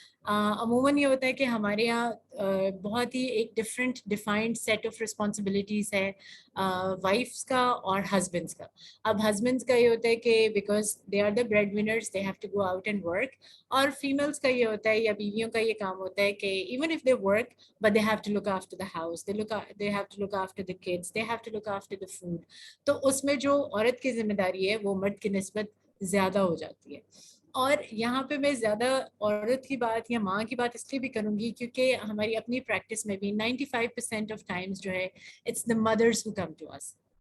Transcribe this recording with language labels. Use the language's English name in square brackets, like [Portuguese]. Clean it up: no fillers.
[Urdu] عموماً یہ ہوتا ہے کہ ہمارے یہاں بہت ہی ایک ڈیفائنڈ سیٹ آف رسپانسبلٹیز ہے وائفس کا اور ہسبینڈس کا. اب ہسبینڈس کا یہ ہوتا ہے کہ [English] Because they are the bread winners, they have to go out and work. اور families کا یہ ہوتا ہے یا بیویوں کا یہ کام ہوتا ہے کہ even if they work but they have to look after the house, they have to look after the kids, they have to look after the food. [Urdu] تو اس میں جو عورت کی ذمہ داری ہے وہ مرد کی نسبت زیادہ ہو جاتی ہے. اور یہاں پہ میں زیادہ عورت کی بات یا ماں کی بات اس لیے بھی کروں گی کیونکہ ہماری اپنی پریکٹس میں بھی 95% آف ٹائمز جو ہے [English] It's the mothers who come to us.